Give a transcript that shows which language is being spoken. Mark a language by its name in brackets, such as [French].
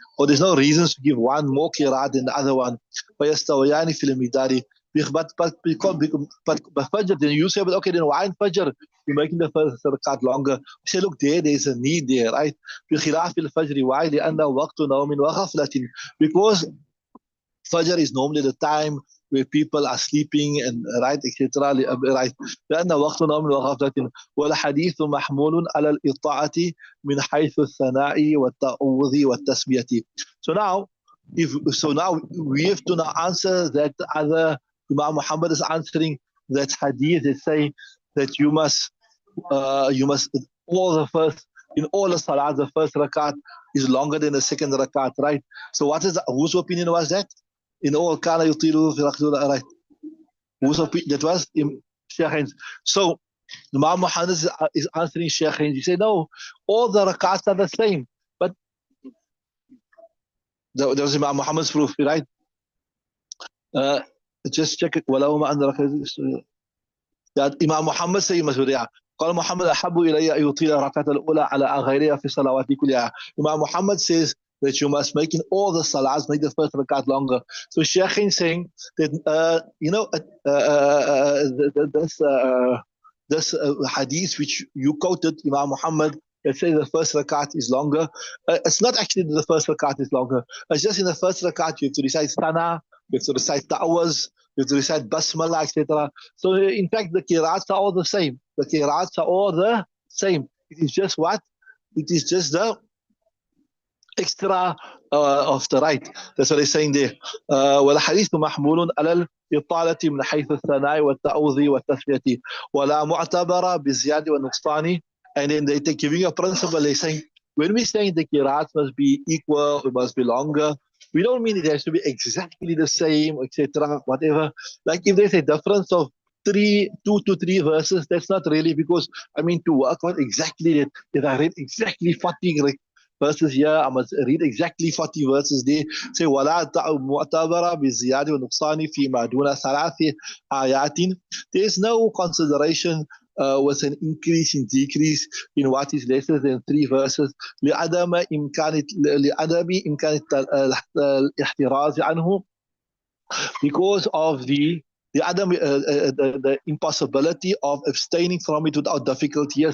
[English] Or there's no reasons to give one more qira'at than the other one. [Arabic] فَيَسْتَوِيَانِ فِي الْمِقْدَارِ. [English] But Fajr, then you say, but okay, then why in Fajr you're making the first rakat longer. We say, look, there's a need there, right? [Arabic] بخلاف الفجر. [English] Why? [Arabic] لأنه وقت نوم وغفلة. [English] Because Fajr is normally the time where people are sleeping and right, etc. Right. [Arabic] لأن وقت نوم وغفلة والحديث محمول على الإطاعة من حيث الثناء والتعوذ والتسبية. [English] So now we have to now answer that other Imam Muhammad is answering that hadith that say that you must all the first in all the salat the first rakat is longer than the second rakat, right? So whose opinion was that? In all kana yutilu fi raqdul, right? Whose opinion that was? Sheikh Hines. So Imam Muhammad is answering Sheikh Hines. He said no, all the rakats are the same, but there was Imam Muhammad's proof, right? Just check it. [Arabic] ولو ما أن [English] Imam Muhammad said you must be there. [Arabic] قال محمد أحب إلي أن يطيل الركعة الأولى على غيرها في صلواتي كلها. [English] Imam Muhammad says that you must make in all the salats, make the first rakat longer. So Sheikh is saying that this hadith which you quoted, Imam Muhammad, that says the first rakat is longer. It's not actually the first rakat is longer. It's just in the first rakat you have to recite sana, you have to recite ta'awaz, you have to recite basmala, etc. So in fact the qira'ats are all the same. The qira'ats are all the same. It is just what? It is just the extra of the right. That's what he's saying there. [Arabic] والحديث محمول على الإطالة من حيث الثناء والتعوذ والتسمية ولا معتبر بالزيادة والنقصان. [English] And then they're giving a principle. They're saying when we're saying the qira'ats must be equal, it must be longer, we don't mean it has to be exactly the same, etc. Whatever. Like if there's a difference of 2 to 3 verses, that's not really because to work out exactly that. If I read exactly 40 verses here, I must read exactly 40 verses there. Say [Arabic] ولا معتبر بالزيادة والنقصان فيما دون 3 آيات. [English] There's no consideration with an increase in decrease in what is lesser than 3 verses [Arabic] لعدم إمكان الاحتراز عنه, [English] because of the impossibility of abstaining from it without difficulty.